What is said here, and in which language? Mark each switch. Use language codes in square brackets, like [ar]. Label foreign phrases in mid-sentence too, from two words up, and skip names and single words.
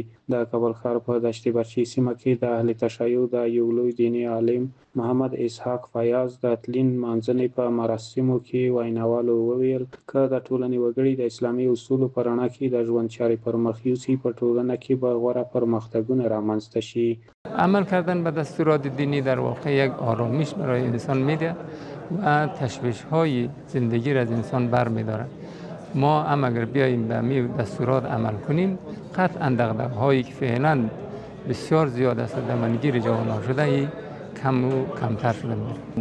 [ps] د کابل ښار په دشت برچي سیمه کې د اهل تشیع د یو لوی دیني عالم محمد اسحاق فیاض د تلین مانځنې په مراسمو کې ویناوالو وویل که د ټولنې وګړي د اسلامي اصولو په رڼا کې د ژوند چارې پرمخ یوسي، په ټولنه کې به غوره پرمختګونه رامنځته شي. [fa] عمل کردن به دستورات دینی در واقع یک آرامش برای انسان میده و تشویش های زندگی را از انسان بر میدارد. ما هم اگر بیاییم به می دستورات عمل کنیم، قطعا دغدغه هایی که فعلا بسیار زیاد است در منگیر جوانان شده ای کم و کمتر شده میره.